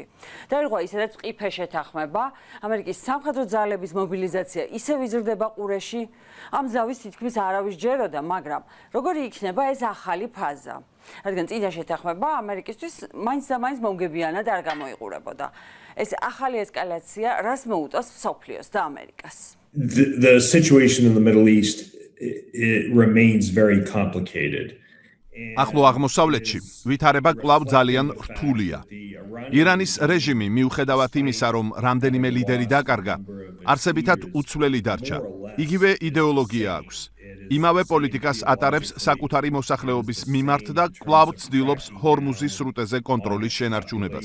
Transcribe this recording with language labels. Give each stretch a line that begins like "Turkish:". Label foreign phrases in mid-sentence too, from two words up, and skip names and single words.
Georgian: დაირღვა ისედაც ყიფე შეთანხმება, ამერიკის სამხედრო ძალების მობილიზაცია ისევ იზრდება ყურეში. ამ ზავის თითქმის არავის ჯეროდა, მაგრამ როგორი იქნება ეს ახალი ფაზა? რადგან წინა შეთანხმება ამერიკისთვის მაინც და მაინც მომგებიანად არ გამოიყურებოდა. ეს ახალი ესკალაცია რას მოუწევს მსოფლიოს და ამერიკას?
English: The situation in the Middle East it remains very complicated.
Georgian: ახლო აღმოსავლეთში ვითარება კვლავ ძალიან რთულია. ირანის რეჟიმი მიუხედავად იმისა, რომ რამდენიმე ლიდერი დაკარგა, არსებითად უცვლელი დარჩა. იგივე იდეოლოგია აქვს. იმავე პოლიტიკას ატარებს საკუთარი მოსახლეობის მიმართ და კვლავ ცდილობს ჰორმუზის სრუტეზე კონტროლის შენარჩუნებას.